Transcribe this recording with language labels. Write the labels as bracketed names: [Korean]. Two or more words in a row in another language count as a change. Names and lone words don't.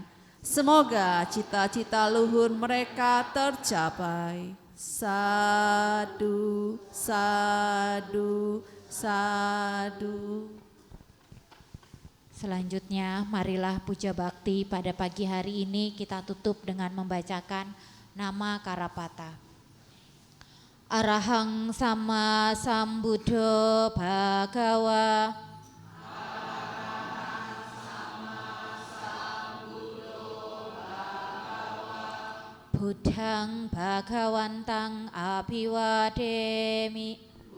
[Indonesian] Semoga cita-cita luhur mereka tercapai. [Pali] Sadu, sadu, sadu. [Indonesian] Selanjutnya marilah puja bakti pada pagi hari ini kita tutup dengan membacakan nama Karapata. [Pali] Arahang sama sambuddho bhagawa Buddhang bhagawantang abhiwademi.